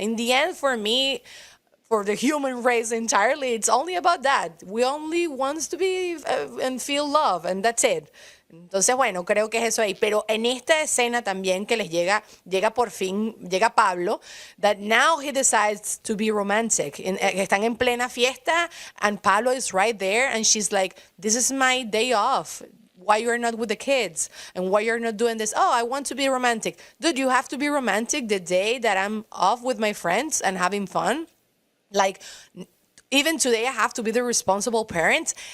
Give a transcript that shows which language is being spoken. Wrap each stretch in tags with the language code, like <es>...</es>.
<en>In the end, for me, for the human race entirely, it's only about that. We only want to be and feel love, and that's it.</en> <es>Entonces, bueno, creo que es eso ahí. Pero en esta escena también que les llega por fin, llega Pablo,</es> <en>that now he decides to be romantic.</en> <es>Están en plena fiesta,</es> <en>and Pablo is right there, and she's like, this is my day off. Why you're not with the kids? And why you're not doing this? Oh, I want to be romantic. Dude, you have to be romantic the day that I'm off with my friends and having fun. Like, even today, I have to be the responsible parent.</en>